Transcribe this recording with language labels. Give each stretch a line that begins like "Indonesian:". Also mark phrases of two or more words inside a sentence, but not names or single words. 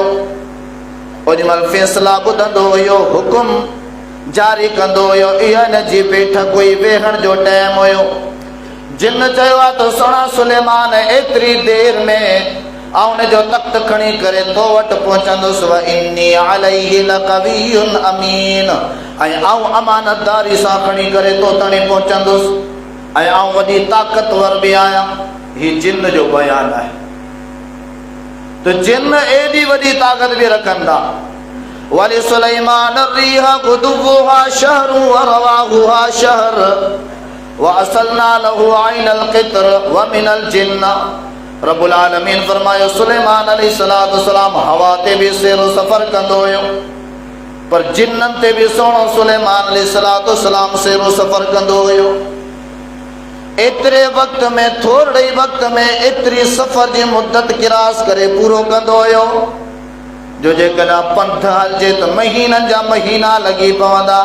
Sindhi: ओॾीमहिल फ़ैसिला ॿुधंदो हुयो, हुकुम जारी कंदो हुयो, इहा हिन जी बैठक हुई, वेहण जो टाइम हुयो। जिन चयो आहे त सुहिणा सुलेमान एतिरी देर में उनजो तख़्त खणी करे तो वटि पहुचंदुसि।
Arabic: وإني عليه لقوي أمين,
Sindhi: ऐं अमानतदारी सां खणी करे तो ताईं पहुचंदुसि, ऐं वॾी ताक़तवर बि आहियां। हीउ जिन जो बयानु आहे। त जिन एॾी वॾी ताक़त बि रखनि था।
Arabic: ولسليمان الريح غدوها شهر و رواحها شهر و أسلنا له عين القطر و من الجن.
Sindhi: रब्बुल आलमीन फरमायो, सुलेमान अलैहिस्सलाम हवा ते बि सैर सफ़र कंदो हुयो, पर जिन्ननि ते बि सुहिणो सुलेमान अलैहिस्सलाम सैर सफ़र कंदो हुयो। एतिरे वक़्त में, थोरे ई वक़्त में एतिरी सफ़र जी मुद्दत किरास करे पूरो कंदो हुयो जो जेकॾहिं पंध हलिजे त महीननि जा महीना लॻी पवंदा।